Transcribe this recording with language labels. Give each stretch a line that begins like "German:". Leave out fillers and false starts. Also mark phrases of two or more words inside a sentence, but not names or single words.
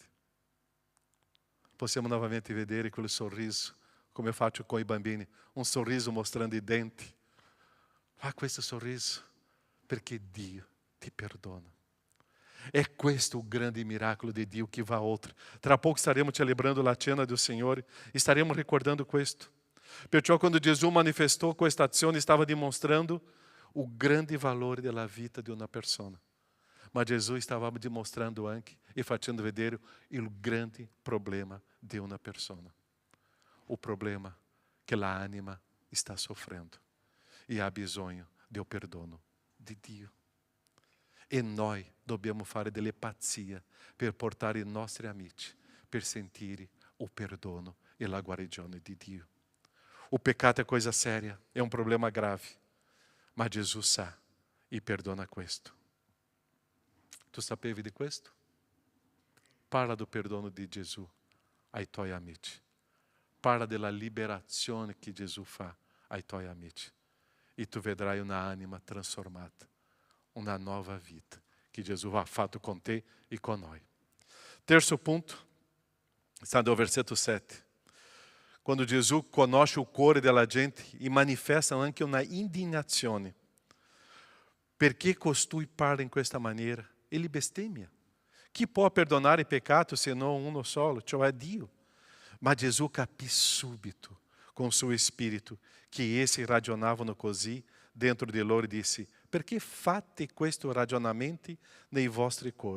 Italian: Possiamo novamente vedere quel sorriso, come eu faccio con i bambini, un sorriso mostrando i denti. Fa questo sorriso, perché Dio ti perdona. É questo o grande miracolo de Dio
Portuguese: que vai
Italian: oltre.
Portuguese: Tra pouco estaremos celebrando a cena do Senhor, estaremos recordando questo.
Italian: Perciò quando Gesù manifestou questa azione, stava dimostrando o grande valore della vita di una persona. Ma Gesù stava dimostrando anche e facendo vedere il grande problema di una persona. O problema che la anima
Portuguese: está sofrendo
Italian: e ha bisogno del perdono di Dio. E noi dobbiamo fare dell'empatia per portare i nostri amici per sentire o perdono e la guarigione di Dio. O peccato è cosa seria, è un problema grave, ma Gesù sa e perdona questo. Tu sapevi di questo? Parla do perdono di Gesù ai tuoi amici. Parla della liberazione che Gesù fa ai tuoi amici. E tu vedrai una anima trasformata, una nova vita que Jesus ha fatto com te e
Portuguese: com nós. Terceiro ponto, está no versículo 7.
Italian: Quando Jesus conosce o cuore della gente e manifesta anche una indignazione. Perché costui parla in questa maniera? Ele bestemmia. Chi può perdonare i peccati se non uno solo, cioè Dio? Ma Gesù capì subito com suo spirito che essi ragionavano così dentro di loro e disse: perché fate questo ragionamento nei vostri cuori?